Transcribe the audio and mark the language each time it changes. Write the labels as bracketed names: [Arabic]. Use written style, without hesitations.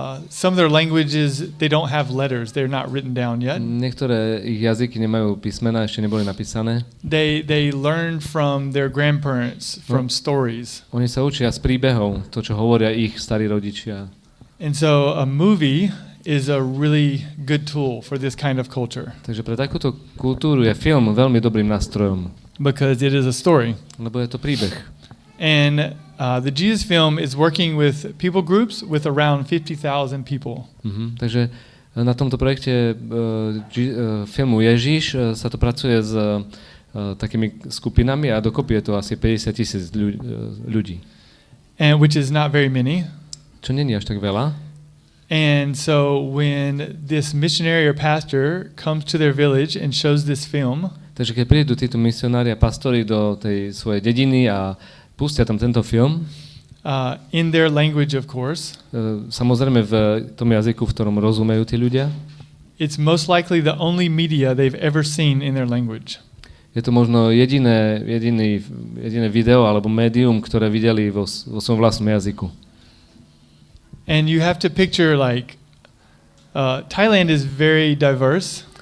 [English] Some of their languages, they don't have letters. They're not written down yet. [Slovak] Niektoré ich jazyky nemajú písmená, ešte neboli napísané. [English] They learn from their grandparents, from stories. [Slovak] Oni sa učia z príbehov, to, čo hovoria ich starí rodičia. [English] And so a movie is a really good tool for this kind of culture. [Slovak] Takže pre takúto kultúru je film veľmi dobrým nástrojom. [English] Because it is a story. [Slovak] Lebo je to príbeh. [English] And the Jesus film is working with people groups with around 50,000 people. [Slovak] Takže na tomto projekte filmu Ježiš sa to pracuje s takými skupinami a dokopy je to asi 50,000 ľudí. [English] And which is not very many. [Slovak] Čo nie je až tak veľa. [English] And so when this missionary or pastor comes to their village and shows this film, [Slovak] takže keď prídu títo misionári a pastori do tej svojej dediny a pustia tam tento film, [English] in their language of course, [Slovak] samozrejme v tom jazyku, v ktorom rozumejú tí ľudia, [English] it's most likely the only media they've ever seen in their language. [Slovak] Je to možno jediné video alebo médium, ktoré videli vo svojom vlastnom jazyku. [English] And you have to picture like Thailand is very diverse.